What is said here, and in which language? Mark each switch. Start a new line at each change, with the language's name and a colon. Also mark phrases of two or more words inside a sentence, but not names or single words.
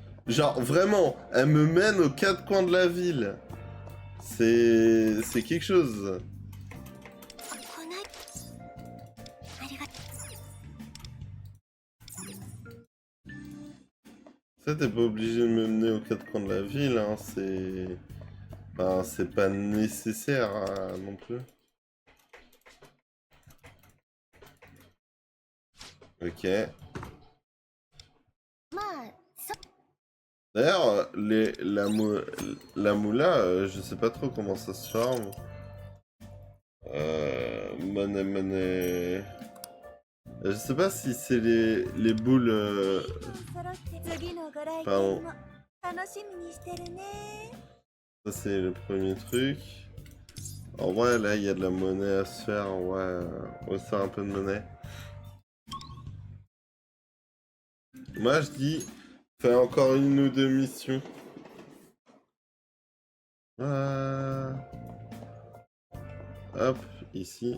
French: Genre, vraiment, elle me mène aux quatre coins de la ville. C'est quelque chose.
Japanese: こないありがと
French: Ça, t'es pas obligé de me mener aux quatre coins de la ville, hein. C'est... Enfin, c'est pas nécessaire hein, non plus. Ok.
Japanese: まあそ
French: D'ailleurs, la moula, je sais pas trop comment ça se forme. Monnaie, monnaie... Je sais pas si c'est les boules...
Japanese: 揃って次のご来
French: Pardon.
Japanese: 店も楽しみにしてるね
French: Ça, c'est le premier truc. En vrai, là, il y a de la monnaie à se faire. Ouais, on va se faire un peu de monnaie. Moi, je dis, fais encore une ou deux missions. Hop, ici.